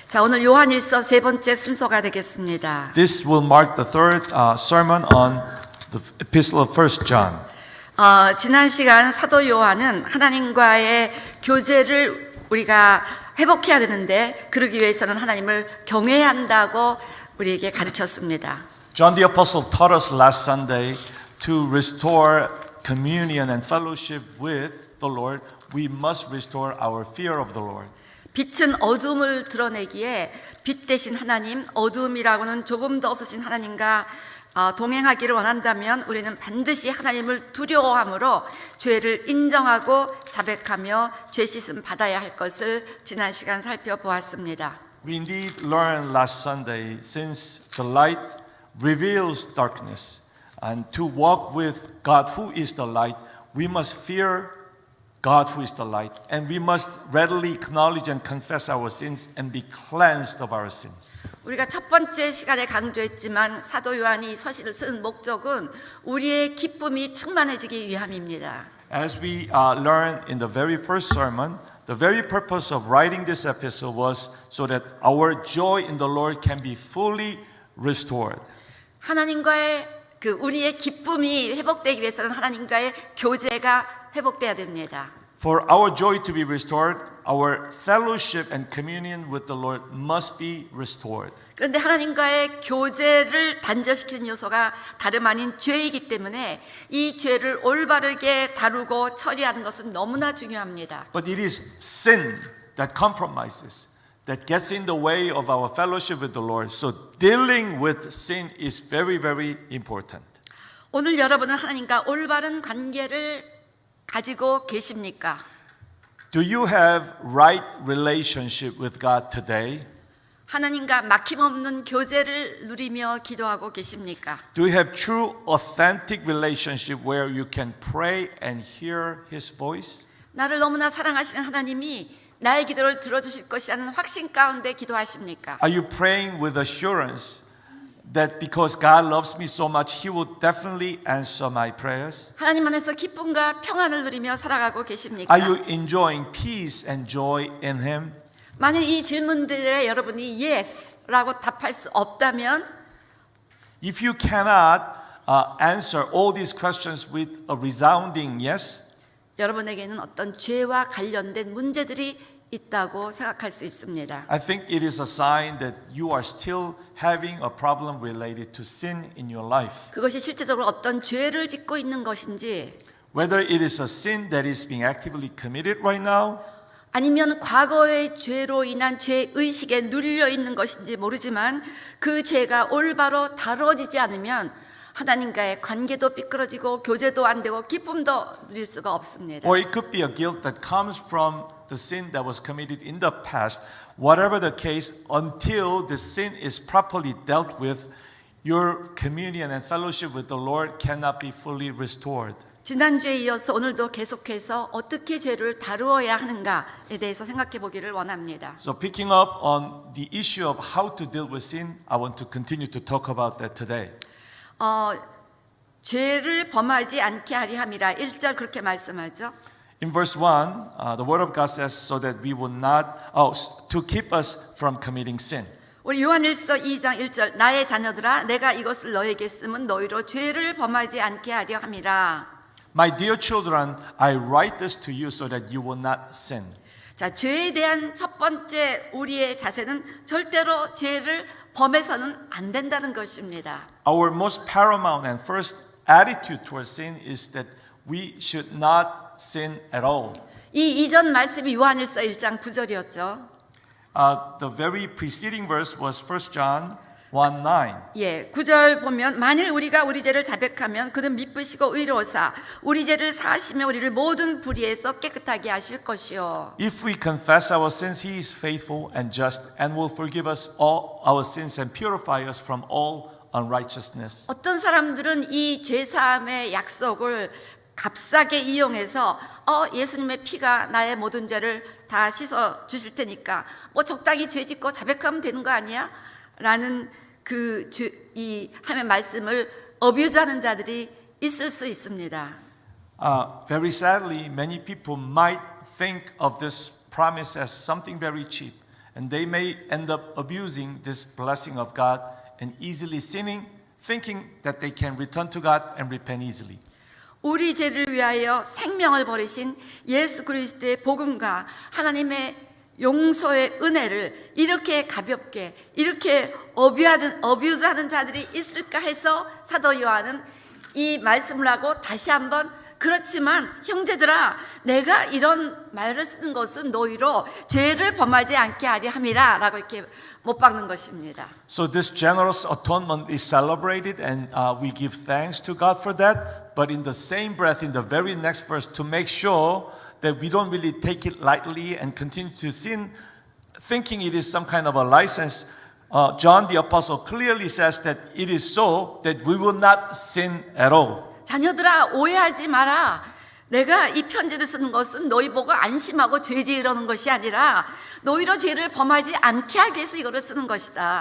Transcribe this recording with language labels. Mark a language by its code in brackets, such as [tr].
[ko] 자, 오늘 요한일서 세 번째 순서가 되겠습니다. [en] This will mark the third sermon on the epistle of 1 John. [ko] 지난 시간 사도 요한은 하나님과의 교제를 우리가 회복해야 되는데 그러기 위해서는 하나님을 경외해야 한다고 우리에게 가르쳤습니다. [en] John the Apostle taught us last Sunday to restore communion and fellowship with the Lord. We must restore our fear of the Lord. [ko] 빛은 어둠을 드러내기에 빛 대신 하나님, 어둠이라고는 조금 더 없으신 하나님과 동행하기를 원한다면 우리는 반드시 하나님을 두려워함으로 죄를 인정하고 자백하며 죄 씻음 받아야 할 것을 지난 시간 살펴보았습니다. [en] We indeed learned last Sunday, since the light reveals darkness, and to walk with God who is the light, we must fear God who is the light, and we must readily acknowledge and confess our sins and be cleansed of our sins. [ko] 우리가 첫 번째 시간에 강조했지만 사도 요한이 서신을 쓴 목적은 우리의 기쁨이 충만해지기 위함입니다. [en] As we learned in the very first sermon, the very purpose of writing this epistle was so that our joy in the Lord can be fully restored. [ko] 하나님과의 우리의 기쁨이 회복되기 위해서는 하나님과의 교제가 회복돼야 됩니다. [en] For our joy to be restored, our fellowship and communion with the Lord must be restored. [ko] 그런데 하나님과의 교제를 단절시키는 요소가 다름 아닌 죄이기 때문에 이 죄를 올바르게 다루고 처리하는 것은 너무나 중요합니다. [en] But it is sin that compromises, that gets in the way of our fellowship with the Lord. So dealing with sin is very, very important. [ko] 오늘 여러분은 하나님과 올바른 관계를 가지고 계십니까? [en] Do you have right relationship with God today? [ko] 하나님과 막힘없는 교제를 누리며 기도하고 계십니까? [en] Do you have true authentic relationship where you can pray and hear His voice? [ko] 나를 너무나 사랑하시는 하나님이 나의 기도를 들어주실 것이라는 확신 가운데 기도하십니까? [en] Are you praying with assurance that because God loves me so much, He will definitely answer my prayers? [ko] 하나님 안에서 기쁨과 평안을 누리며 살아가고 계십니까? [en] Are you enjoying peace and joy in Him? [ko] 만약 이 질문들에 여러분이 yes라고 답할 수 없다면 [en] If you cannot answer all these questions with a resounding yes, [ko] 여러분에게는 어떤 죄와 관련된 문제들이 있다고 생각할 수 있습니다. [en] I think it is a sign that you are still having a problem related to sin in your life. [ko] 그것이 실제적으로 어떤 죄를 짓고 있는 것인지 [en] Whether it is a sin that is being actively committed right now, [ko] 아니면 과거의 죄로 인한 죄의식에 눌려 있는 것인지 모르지만 그 죄가 올바로 다뤄지지 않으면 하나님과의 관계도 삐뚤어지고 교제도 안 되고 기쁨도 누릴 수가 없습니다. [en] or it could be a guilt that comes from the sin that was committed in the past. Whatever the case, until the sin is properly dealt with, your communion and fellowship with the Lord cannot be fully restored. [ko] 지난주에 이어서 오늘도 계속해서 어떻게 죄를 다루어야 하는가에 대해서 생각해 보기를 원합니다. [en] So picking up on the issue of how to deal with sin, I want to continue to talk about that today. [ko] 죄를 범하지 않게 하리 함이라 1절 그렇게 말씀하죠. [en] In verse 1, the word of God says so that we will not, to keep us from committing sin. [ko] 우리 요한일서 2장 1절 나의 자녀들아 내가 이것을 너에게 쓰면 너희로 죄를 범하지 않게 하려 함이라. [en] My dear children, I write this to you so that you will not sin. [ko] 자, 죄에 대한 첫 번째 우리의 자세는 절대로 죄를 범해서는 안 된다는 것입니다. [en] Our most paramount and first attitude towards sin is that we should not sin at all. [ko] 이 이전 말씀이 요한일서 1장 9절이었죠. [en] The very preceding verse was 1 John 1:9. [ko] 예, 9절 보면 만일 우리가 우리 죄를 자백하면 그는 미쁘시고 의로우사 우리 죄를 사하시며 우리를 모든 불의에서 깨끗하게 하실 것이요. [en] If we confess our sins, He is faithful and just and will forgive us all our sins and purify us from all unrighteousness. [ko] 어떤 사람들은 이 죄 사함의 약속을 값싸게 이용해서 예수님의 피가 나의 모든 죄를 다 씻어 주실 테니까 뭐 적당히 죄 짓고 자백하면 되는 거 아니야? 라는 이 하나님의 말씀을 어뷰즈하는 자들이 있을 수 있습니다. [en] Very sadly, many people might think of this promise as something very cheap and they may end up abusing this blessing of God and easily sinning, thinking that they can return to God and repent easily. [ko] 우리 죄를 위하여 생명을 버리신 예수 그리스도의 복음과 하나님의 용서의 은혜를 이렇게 가볍게 이렇게 어뷰즈하는 자들이 있을까 해서 사도 요한은 이 말씀을 하고 다시 한번 그렇지만 형제들아 내가 이런 말을 쓰는 것은 너희로 죄를 범하지 않게 하려 함이라 라고 이렇게 못 박는 것입니다. [en] So this generous atonement is celebrated and we give thanks to God for that. But in the same breath, in the very next verse, to make sure that we don't really take it lightly and continue to sin, thinking it is some kind of a license, John the Apostle clearly says that it is so that we will not sin at all. [ko] 자녀들아 오해하지 마라. 내가 이 편지를 쓰는 것은 너희 보고 안심하고 죄지 이러는 것이 아니라 너희로 죄를 범하지 않게 하기 위해서 이거를 쓰는 것이다.